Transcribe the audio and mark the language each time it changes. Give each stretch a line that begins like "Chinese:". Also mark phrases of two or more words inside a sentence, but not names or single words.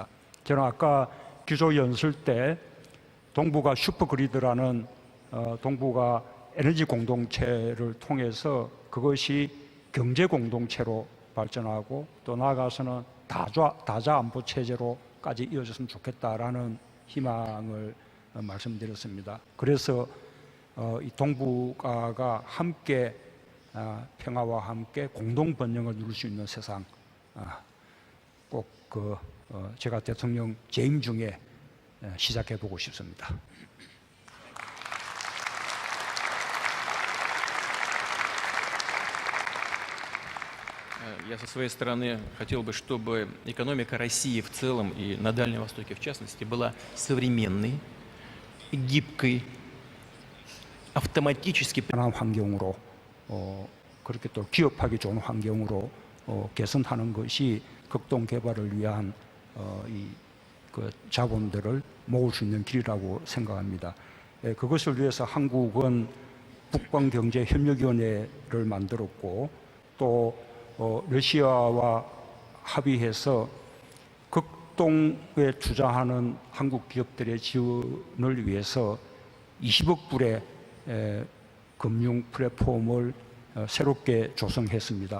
Korean: 저는 아까 기조 연설 때 동북아 슈퍼그리드라는 동북아 에너지 공동체를 통해서 그것이 경제 공동체로 발전하고 또 나아가서는 다자 안보 체제로까지 이어졌으면 좋겠다라는 희망을 말씀드렸습니다. 그래서 이 동북아가 함께 평화와 함께 공동 번영을 누릴 수 있는 세상 꼭 제가 대통령 재임 중에 시작해 보고 싶습니다.
Russian: Я со своей стороны хотел бы, чтобы экономика России в целом и на Дальнем Востоке в частности была современной, гибкой, автоматически
Korean: 편한 환경으로 그렇게 또 기업하기 좋은 환경으로 개선하는 것이 극동 개발을 위한 그 자본들을 모을 수 있는 길이라고 생각합니다. 그것을 위해서 한국은 북방경제협력위원회를 만들었고 또 러시아와 합의해서 극동에 투자하는 한국 기업들의 지원을 위해서 20억 불의 금융 플랫폼을 새롭게 조성했습니다.